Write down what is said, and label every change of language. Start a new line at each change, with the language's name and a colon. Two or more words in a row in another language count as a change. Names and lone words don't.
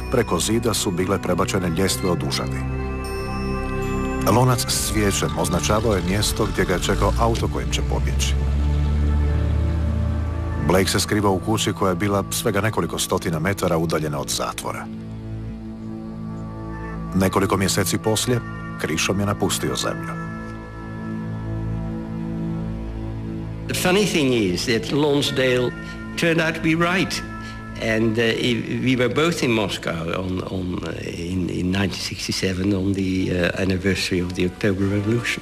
Croatian: Preko zida su bile prebačene ljestve od užadi. Lonac s cvijećem označavao je mjesto gdje ga je čekao auto kojim će pobjeći. Blake se skrivao u kući koja je bila svega nekoliko stotina metara udaljena od zatvora. Nekoliko mjeseci poslije, krišom je napustio zemlju.
English: The funny thing is that Lonsdale turned out to be right. And we were both in Moscow in 1967 on the anniversary of the October Revolution.